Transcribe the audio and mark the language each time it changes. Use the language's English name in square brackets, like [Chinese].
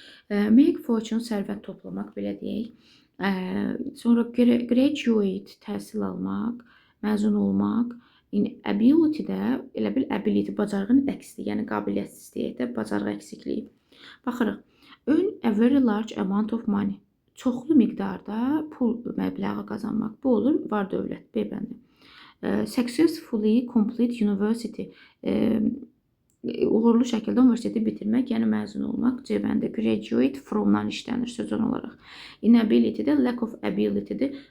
[Azerbaijani] Make fortune, sərvət toplamaq, belə deyək. Sonra graduate, təhsil almaq, məzun olmaq. Ability-də, elə bil ability, bacarığın əksidir, yəni qabiliyyətsizliyi də bacarıq əksikliyi. Baxırıq. [English] Earn a very large amount of money. [Azerbaijani] Çoxlu miqdarda pul məbləği qazanmaq. Bu olur var dövlət, B bəndi. [English] Successfully complete university, [Azerbaijani] uğurlu şəkildə universiteti bitirmək, yəni məzun olmaq. C bəndi. Graduate from-dan işlənir sözün olaraq. Inability-də lack of ability-dir.